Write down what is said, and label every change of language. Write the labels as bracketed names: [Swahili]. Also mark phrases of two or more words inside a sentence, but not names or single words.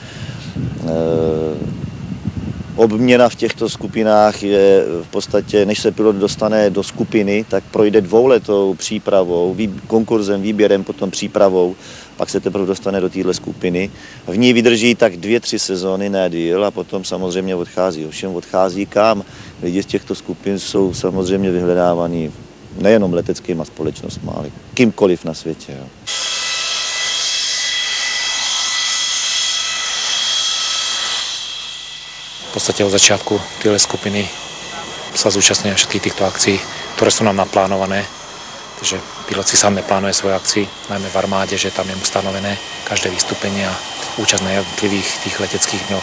[Czech] Obměna v těchto skupinách je v podstatě, než se pilot dostane do skupiny, tak projde 2letou přípravou, konkurzem, výběrem, potom přípravou, pak se teprve dostane do téhle skupiny. V ní vydrží tak 2-3 sezóny, ne díl, a potom samozřejmě odchází. Ovšem odchází kam? Lidi z těchto skupin jsou samozřejmě vyhledávaní nejenom leteckýma společnostmi, ale kýmkoliv na světě. Jo. [Slovak] V podstate od začiatku tejhle skupiny sa zúčastňujú všetkých týchto akcií, ktoré sú nám naplánované. Takže pilot si sám neplánuje svoje akcie, najmä v armáde, že tam je mu stanovené každé vystúpenie a účasť na jednotlivých tých leteckých dňoch.